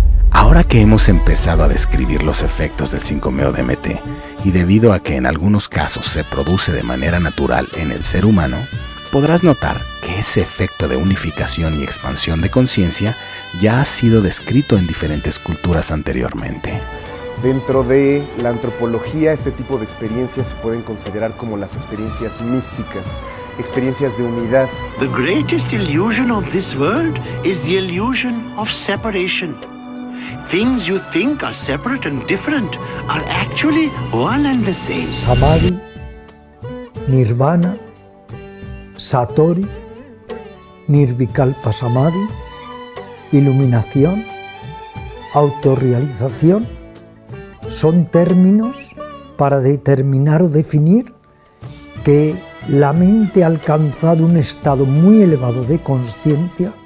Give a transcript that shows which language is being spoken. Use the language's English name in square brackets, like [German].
[Spanish] Ahora que hemos empezado a describir los efectos del 5-MeO-DMT y debido a que en algunos casos se produce de manera natural en el ser humano, podrás notar que ese efecto de unificación y expansión de conciencia ya ha sido descrito en diferentes culturas anteriormente. Dentro de la antropología, este tipo de experiencias se pueden considerar como las experiencias místicas, experiencias de unidad. [English] The greatest illusion of this world is the illusion of separation. Things you think are separate and different are actually one and the same. [Spanish] Samadhi, Nirvana, Satori, Nirvikalpa Samadhi, iluminación, autorrealización, son términos para determinar o definir que la mente ha alcanzado un estado muy elevado de consciencia.